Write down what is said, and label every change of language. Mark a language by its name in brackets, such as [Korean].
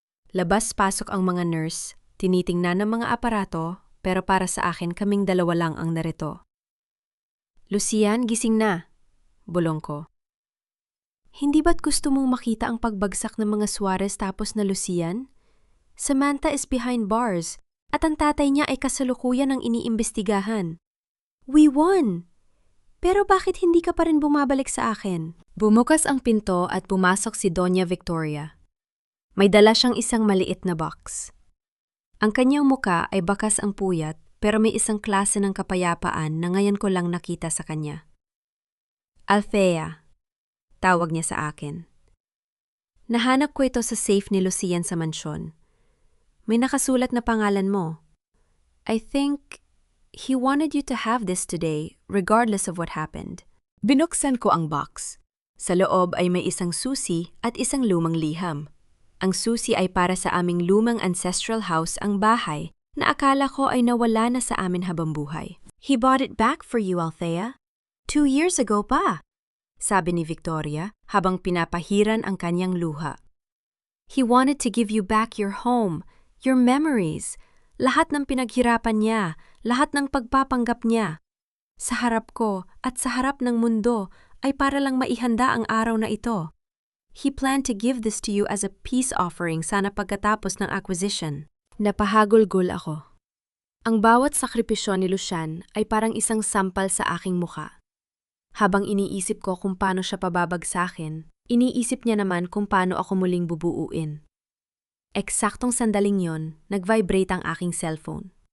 [Filipino] Labas-pasok ang mga nurse, tinitingnan ng mga aparato, pero para sa akin kaming dalawa lang ang narito. Lucian, gising na, bulong ko. [English] Hindi ba't [Filipino] gusto mong makita ang pagbagsak ng mga Suarez tapos na, Lucian? [English] Samantha is behind bars. [Filipino] At ang tatay niya ay kasalukuyan ng iniimbestigahan. [English] We won! [Filipino] Pero bakit hindi ka pa rin bumabalik sa akin? Bumukas ang pinto at pumasok si Doña Victoria. May dala siyang isang maliit na box. Ang kanyang muka ay bakas ang puyat pero may isang klase ng kapayapaan na ngayon ko lang nakita sa kanya. Althea, tawag niya sa akin. Nahanap ko ito sa safe ni Lucian sa mansyon. May nakasulat na pangalan mo. [English] I think he wanted you to have this today regardless of what happened. [Filipino] Binuksan ko ang box. Sa loob ay may isang susi at isang lumang liham. Ang susi ay para sa aming lumang ancestral house ang bahay na akala ko ay nawala na sa amin habang buhay. [English] He bought it back for you, Althea. 2 years ago [Filipino] pa, sabi ni Victoria habang pinapahiran ang kanyang luha. [English] He wanted to give you back your home, your memories, [Filipino] lahat ng pinaghirapan niya, lahat ng pagpapanggap niya. Sa harap ko at sa harap ng mundo ay para lang maihanda ang araw na ito. [English] He planned to give this to you as a peace offering [Filipino] sana pagkatapos ng [English] acquisition. [Filipino] Napahagulgol ako. Ang bawat sakripisyo ni Lucian ay parang isang sampal sa aking muka. Habang iniisip ko kung paano siya pababagsakin, iniisip niya naman kung paano ako muling bubuuin. Eksaktong sandaling yon, nag-vibrate ang aking cellphone.